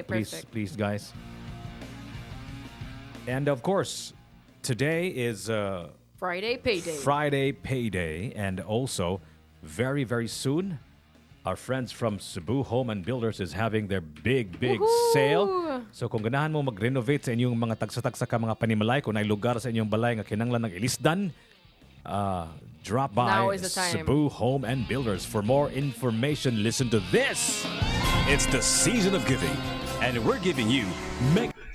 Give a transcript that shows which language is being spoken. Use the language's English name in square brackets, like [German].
[English] yeah, please perfect. guys. And of course, today is Friday payday. Friday payday, and also very soon our friends from Cebu Home and Builders is having their big Woohoo! sale. [Cebuano] So kung ganahan mo mag-renovate sa inyong mga tagsa-tagsa ka mga panimalay, kung ay lugar sa inyong balay nga kinanglan ng ilisdan, drop by [English] Now is the time. Cebu Home and Builders. For more information, listen to this. It's the season of giving, and we're giving you mega.